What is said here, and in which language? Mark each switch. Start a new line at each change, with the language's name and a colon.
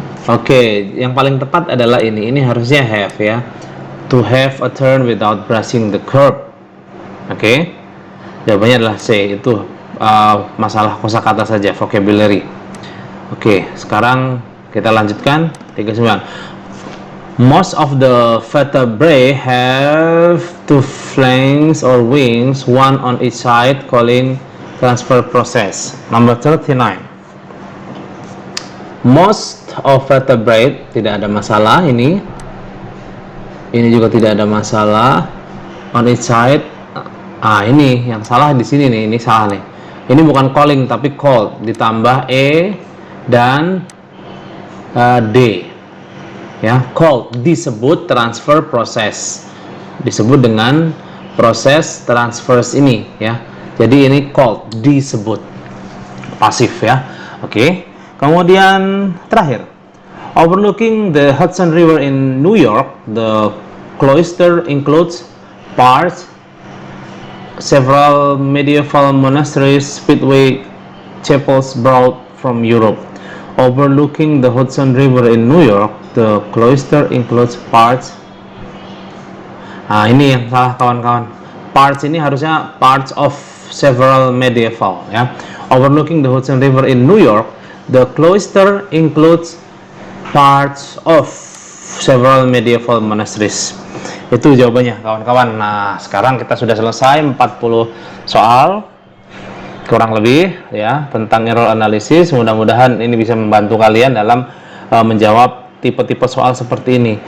Indonesian: Oke, yang paling tepat adalah ini. Ini harusnya have ya.
English: To have a turn without brushing the curb.
Indonesian: Oke. Jawabannya adalah C. Itu masalah kosakata saja, vocabulary. Oke, sekarang kita lanjutkan 39.
English: Most of the vertebrae have 2 flanks or wings, one on each side, calling transfer process. Number 39.
Indonesian: Most of vertebrate, tidak ada masalah ini. Ini juga tidak ada masalah. On each side. Ini yang salah di sini nih, ini salah nih. Ini bukan calling tapi called, ditambah E dan D. Ya, called disebut transfer process. Disebut dengan proses transfers ini ya. Jadi ini called disebut. Pasif ya. Oke.
English: Kemudian terakhir, overlooking the Hudson River in New York, the cloister includes parts, several medieval monasteries, speedway chapels brought from Europe. Overlooking the Hudson River in New York, the cloister includes parts.
Indonesian: Ini yang salah kawan-kawan. Parts ini harusnya parts of several medieval ya.
English: Overlooking the Hudson River in New York, the cloister includes parts of several medieval monasteries.
Indonesian: Itu jawabannya kawan-kawan. Nah, sekarang kita sudah selesai 40 soal kurang lebih ya tentang error analysis. Mudah-mudahan ini bisa membantu kalian dalam menjawab tipe-tipe soal seperti ini.